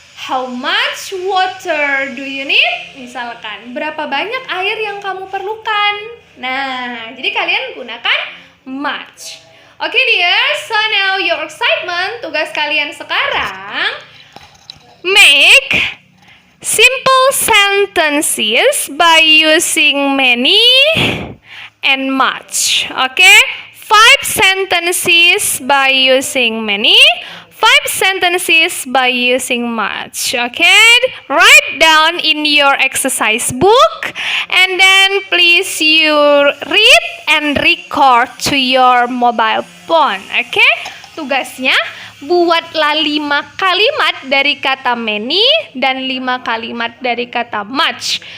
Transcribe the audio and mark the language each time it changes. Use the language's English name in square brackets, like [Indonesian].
[English] How much water do you need? [Indonesian] Misalkan, berapa banyak air yang kamu perlukan? Nah, jadi kalian gunakan much. [English] Oke, dear, so now your excitement. [Indonesian] Tugas kalian sekarang, [English] make simple sentences by using many and much. Okay? 5 sentences by using many, 5 sentences by using much. Okay? Write down in your exercise book and then please you read and record to your mobile phone. Okay? [Indonesian] Tugasnya, buatlah 5 kalimat dari kata many dan 5 kalimat dari kata much.